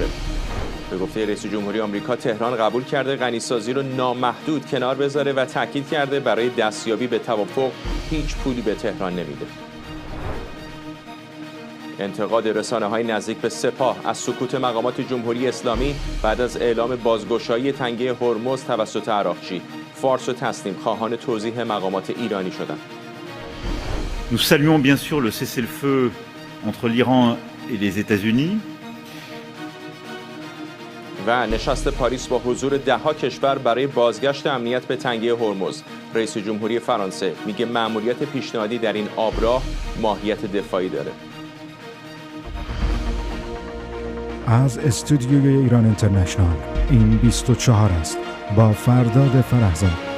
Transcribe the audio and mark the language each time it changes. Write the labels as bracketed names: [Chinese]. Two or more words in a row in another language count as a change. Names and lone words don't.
[Persian] به گفته رئیس جمهوری آمریکا تهران قبول کرده غنیسازی رو نامحدود کنار بذاره و تاکید کرده برای دستیابی به توافق هیچ پولی به تهران نمیده. انتقاد رسانه‌های نزدیک به سپاه از سکوت مقامات جمهوری اسلامی بعد از اعلام بازگشایی تنگه هرمز توسط عراقچی. فارس و تسلیم خواهان توضیح مقامات ایرانی شدند. [French] Nous saluons bien sûr le cessez-le-feu entre l'Iran et les États-Unis. [Persian] و نشست پاریس با حضور ده‌ها کشور برای بازگشت امنیت به تنگه هرمز. رئیس جمهوری فرانسه میگه مأموریت پیشنهادی در این آبراه ماهیت دفاعی داره. از استودیوی ایران اینترنشنال این 24 است با فرداد فرحزاد.